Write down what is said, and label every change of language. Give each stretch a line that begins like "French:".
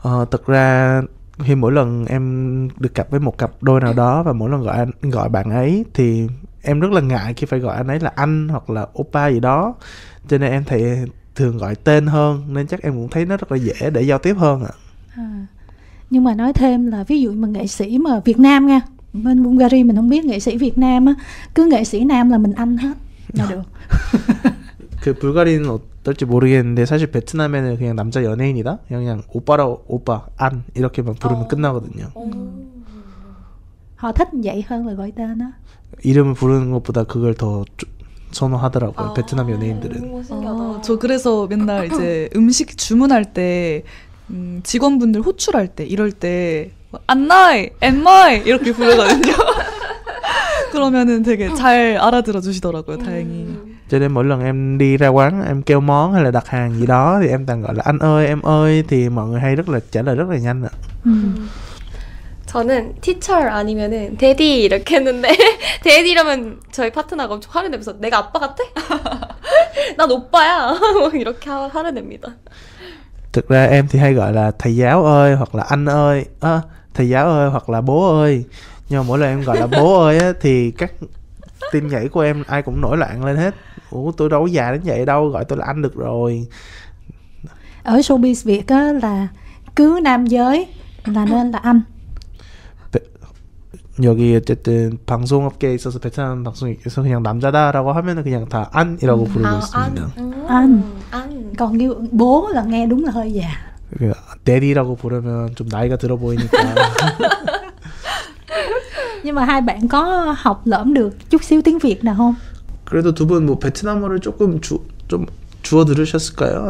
Vietnamese: Thật ra khi mỗi lần em được gặp với một cặp đôi nào đó và mỗi lần gọi bạn ấy thì em rất là ngại khi phải gọi anh ấy là anh hoặc là oppa gì đó, cho nên em thường gọi tên hơn, nên chắc em cũng thấy nó rất là dễ để giao tiếp hơn ạ. Nhưng mà nói thêm là ví dụ mà nghệ sĩ mà Việt Nam nha, bên Bulgaria mình không biết, nghệ sĩ Việt Nam á, cứ nghệ sĩ nam là mình anh hết là được.
Korean: 그 불가리는 어떨지 모르겠는데 사실 베트남에는 그냥 남자 연예인이다 그냥 오빠라고 오빠 안 이렇게만 부르면 끝나거든요.
Vietnamese: họ thích vậy hơn là gọi tên á.
Korean: 이름을 부르는 것보다 그걸 더 선호하더라고요. 베트남 연예인들은. 저 그래서 맨날 이제 음식 주문할 때 직원분들 호출할 때 이럴 때 안나이, 엠마이 이렇게 부르거든요. 그러면은 되게 잘 알아들어 주시더라고요, 다행히.
Vietnamese: Cho nên mỗi lần em đi ra quán em kêu món hay là đặt hàng gì đó thì em toàn gọi là anh ơi em ơi, thì mọi người hay trả lời rất là nhanh ạ.
Korean: 저는 teacher 아니면은 daddy 이렇게 했는데 daddy 이러면 저희 파트너가 엄청 화를 내면서 내가 아빠 같아? 난 오빠야. 이렇게 화를 냅니다.
Vietnamese: Thực ra em thì hay gọi là thầy giáo ơi hoặc là anh ơi, thầy giáo ơi hoặc là bố ơi. Nhưng mà mỗi lần em gọi là bố ơi á, thì các tim nhảy của em ai cũng nổi loạn lên hết. Ủa tôi đâu có già đến vậy đâu, gọi tôi là anh được rồi. Ở showbiz Việt á là cứ nam giới là nên là anh.
Korean: 여기 어쨌든 방송업계에 있어서 베트남 방송에 있어서 그냥 남자다라고 하면은 그냥 다 안이라고 부르고 있습니다.
Vietnamese: Anh. Còn như bố là nghe đúng là hơi già.
Korean: daddy라고 부르면 좀 나이가 들어 보이니까.
Vietnamese: Nhưng mà hai bạn có học lỡm được chút xíu tiếng Việt nào không?
Korean: 그래도 두 분 뭐 베트남어를 좀 주워 들으셨을까요?